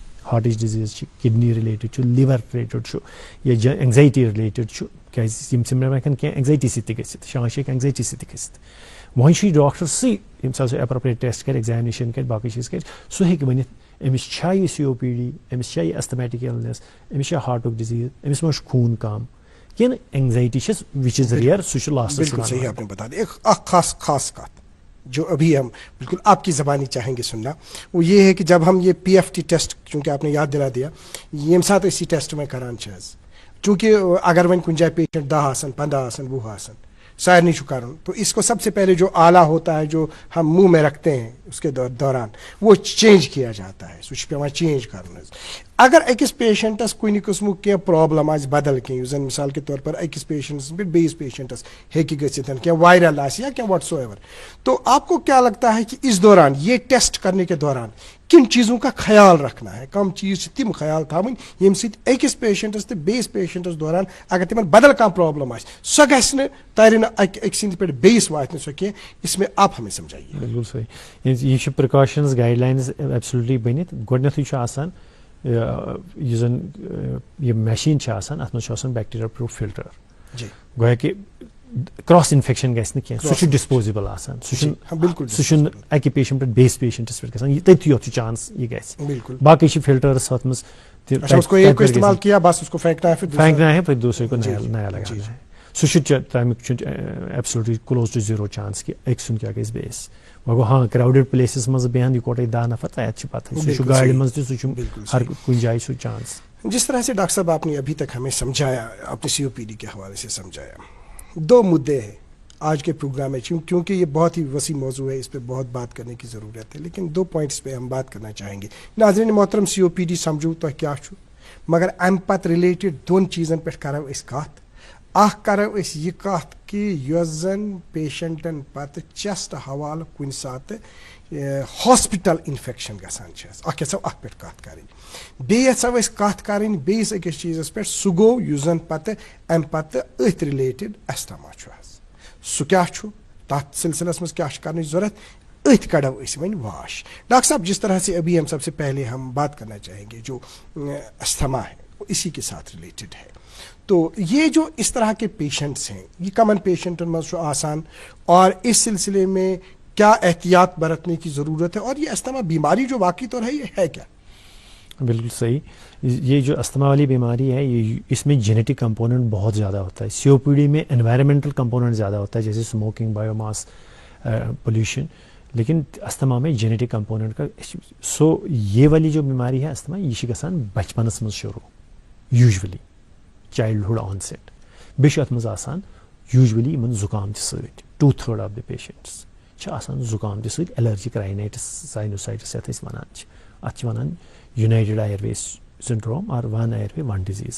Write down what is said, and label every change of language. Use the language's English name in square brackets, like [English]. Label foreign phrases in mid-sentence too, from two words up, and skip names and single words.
[Kashmiri] ہارٹٕچ ڈِزیٖز چھِ [English] kidney related [Kashmiri] چھُ [English] liver related [Kashmiri] چھُ یا [English] anxiety related [Kashmiri] چھُ کیٛازِ یِم سِمٹَم ہٮ۪کَن کینٛہہ اینگزایٹی سۭتۍ تہِ گٔژھِتھ شانٛش ہیٚکہِ اینگزایٹی سۭتۍ تہِ گٔژھِتھ وۄنۍ چھُ یہِ ڈاکٹر سٕے ییٚمہِ ساتہٕ سُہ [English] appropriate test [Kashmiri] کَرِ ایگزامنیشن کَرِ باقٕے چیٖز کَرِ سُہ ہیٚکہِ ؤنِتھ أمِس چھا یہِ COPD أمِس چھا یہِ [English] asthmatic illness [Kashmiri] أمِس چھا ہارٹُک ڈِزیٖز أمِس ما چھُ خوٗن کَم کِنہٕ اینگزایٹی چھَس [English] which is rare [Kashmiri] سُہ چھُ لاسٹَس. [Urdu] بالکل صحیح آپ نے بتا دیا. ایک خاص بات جو ابھی ہم بالکل آپ کی زبانی چاہیں گے سننا وہ یہ ہے کہ جب ہم یہ PFT ٹیسٹ چونکہ آپ نے یاد دلا دیا [Kashmiri] ییٚمہِ ساتہٕ أسۍ یہِ [Urdu] ٹیسٹ میں [Kashmiri] کران چھِ حظ [Urdu] چونکہ [Kashmiri] اگر وۄنۍ کُنہِ جایہِ پیشنٹ 10 آسن 15 آسن 20 آسن سارنٕے چھُ کرُن [Urdu] تو اس کو سب سے پہلے جو آلہ ہوتا ہے جو ہم منہ میں رکھتے ہیں اس کے دوران وہ چینج کیا جاتا ہے [Kashmiri] سُہ چھُ پیوان چینج کرُن حظ. اگر أکِس پیشنٹس کُنہِ قٕسمُک کینٛہہ پرابلم آسہِ بدل کینٛہہ یُس زن [Urdu] مثال کے طور پر [Kashmiri] أکِس پیشنٹس پٮ۪ٹھ بیٚیِس پیشنٹس ہیٚکہِ گٔژھِتھ کینٛہہ وائرل آسہِ یا کینٛہہ [English] what so ever [Urdu] تو آپ کو کیا لگتا ہے کہ اس دوران یہ ٹیسٹ کرنے کے دوران کن چیزوں کا خیال رکھنا ہے [Kashmiri] کم چیز چھِ تِم خیال تھاوٕنۍ ییٚمہِ سۭتۍ أکِس پیشنٹس تہٕ بیٚیِس پیشنٹس دوران اگر تِمن بدل کانٛہہ پرابلم آسہِ سۄ گژھِ نہٕ ترِ نہٕ أکۍ سٕنٛدِ پٮ۪ٹھ بیٚیِس واتہِ نہٕ سۄ کینٛہہ [Urdu] اس میں آپ ہمیں سمجھائیے. [Kashmiri] بالکل صحیح یہِ چھِ [English] precautions guidelines absolutely [Kashmiri] بٔنِتھ گۄڈنیٚتھٕے چھُ آسان یُس زن یہِ مشیٖن چھِ آسان اَتھ منٛز چھُ آسان [English] bacteria proof filter [Kashmiri] گویا کہِ [English] cross infection [Kashmiri] گژھِ نہٕ کینٛہہ سُہ چھُ ڈِسپوزیبل آسان سُہ چھُنہٕ اَکہِ پیشنٹ پٮ۪ٹھ بیٚیِس پیشنٹس پٮ۪ٹھ گژھان تٔتھی یوت چھُ چانس یہِ گژھِ باقٕے چھِ فِلٹٲرٕس اَتھ منٛز [Urdu] پھینکنا ہے پھر دوسرے کو نیا لگانا ہے [Kashmiri] سُہ چھُ تمیُک چھُ [English] absolutely close to zero chance [Kashmiri] کہِ أکۍ سُنٛد کیٛاہ گژھِ بیٚیِس وۄنۍ گوٚو ہاں [English] crowded places [Kashmiri] منٛز بیٚہن یِکوٹے 10 نفر تَتہِ چھِ پتہٕ سُہ چھُ گاڑِ منٛز تہِ سُہ چھُ ہر کُنہِ جایہِ سُہ چانس. [Urdu] جس طرح سے ڈاکٹر صاحب آپ نے ابھی تک ہمیں سمجھایا آپ نے COPD کے حوالے سے سمجھایا 2 مدعے ہیں آج کے پروگرام میں کیونکہ یہ بہت ہی وسیع موضوع ہے اس پہ بہت بات کرنے کی ضرورت ہے لیکن 2 پوائنٹس پہ ہم بات کرنا چاہیں گے. ناظرین محترم [Kashmiri] COPD سمجھو تو کیا چھُ مگر امہِ پتہٕ رِلیٹِڈ 2 چیٖزن پٮ۪ٹھ کرو أسۍ کتھ. اکھ کرو أسۍ یہِ کتھ کہِ یۄس زن پیشنٹن پتہٕ چیسٹ حوالہٕ کُنہِ ساتہٕ [English] hospital infection [Kashmiri] گژھان چھِ اکھ یژھو اتھ پٮ۪ٹھ کتھ کرٕنۍ بیٚیہِ یژھو أسۍ کتھ کرٕنۍ بیٚیِس أکِس چیٖزس پٮ۪ٹھ سُہ گوٚو یُس زن پتہٕ امہِ پتہٕ أتھۍ رِلیٹِڈ ایسٹما چھُ حظ سُہ کیٛاہ چھُ تتھ سلسلس منٛز کیٛاہ چھُ کرنٕچ ضروٗرت أتھۍ کڑو أسۍ وۄنۍ واش. [Urdu] ڈاکٹر صاحب جس طرح سے ابھی ہم سب سے پہلے ہم بات کرنا چاہیں گے جو استھما ہے وہ اسی کے ساتھ ریلیٹڈ ہے تو یہ جو اس طرح کے پیشنٹس ہیں یہ کامن [Kashmiri] پیشنٹن منٛز چھُ آسان [Urdu] اور اس سلسلے میں کیا احتیاط برتنے کی ضرورت ہے اور یہ استھما بیماری جو واقعی طور ہے یہ ہے کیا؟ بالکل صحیح. یہ جو استھما والی بیماری ہے یہ اس میں [English] genetic component [Urdu] بہت زیادہ ہوتا ہے. COPD میں [English] environmental component [Urdu] زیادہ ہوتا ہے جیسے [English] smoking biomass pollution [Urdu] لیکن استھما میں [English] genetic component [Urdu] کا سو یہ والی جو بیماری ہے استھما [Kashmiri] یہ چھِ گژھان بچپنس منٛز شروع [English] usually childhood onset [Kashmiri] بیٚیہِ چھُ اَتھ منٛز آسان یوٗجولی یِمن زُکام تہِ سۭتۍ [English] 2/3 of the patients [Kashmiri] چھِ آسان زُکام تہِ سۭتۍ [English] allergic rhinitis sinusitis [Kashmiri] یَتھ أسۍ وَنان چھِ اَتھ چھِ وَنان [English] united airway syndrome or one airway one disease.